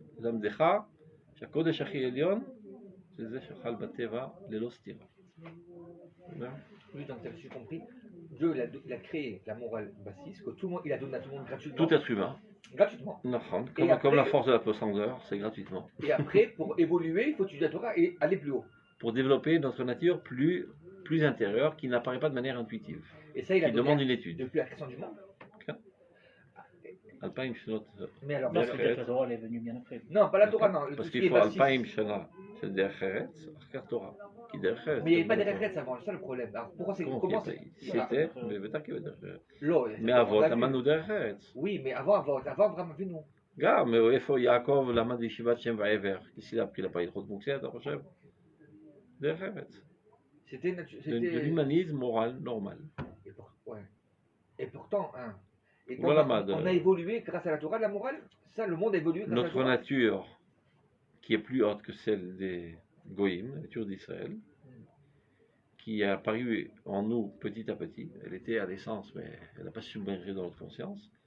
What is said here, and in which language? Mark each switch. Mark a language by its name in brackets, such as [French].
[Hebrew] Lamdecha, שהקודש הכי עליון, [French] c'est [Hebrew] זה שחל בטבע ללא סתירה. [French] Oui, donc j'ai compris. Dieu il a créé la morale bassiste, que tout le monde, il a donné à tout le monde gratuitement. Tout être humain. Gratuitement. Comme la force de la profondeur, c'est gratuitement. Et après, pour évoluer, il faut étudier la Torah et aller plus haut. Pour développer notre nature plus intérieure, qui n'apparaît pas de manière intuitive. Et ça, il a qui demande une étude. Depuis la création du monde. Alpaim Shnot. Mais alors, Non, c'est-à-dire que la Torah elle est venue bien après. Non, pas la Torah, non. Parce qu'il faut Alpaim Shana, c'est Derech Eretz, Achar Torah. Mais il n'y avait pas Derech Eretz avant, c'est ça le problème. Alors, pourquoi c'est comment c'était mais [Hebrew] בטח כי בדרך ארץ. mais אבות למדנו דרך ארץ. [French] Oui, mais avant Abraham Avinu. [Hebrew] גם, איפה יעקב למד בישיבת שם ועבר? [French] Qu'est-ce qu'il a pris? Il n'a pas הלכות מוקצה, [Hebrew] אתה חושב? דרך ארץ. [French] C'était de l'humanisme moral normal. Et pourtant, hein. Et voilà, on a évolué grâce à la Torah, la morale, ça, le monde a évolué grâce à la Torah. Notre nature, qui est plus haute que celle des Goïm, la nature d'Israël, qui a apparu en nous petit à petit, elle était à l'essence, mais elle n'a pas submergé dans notre conscience.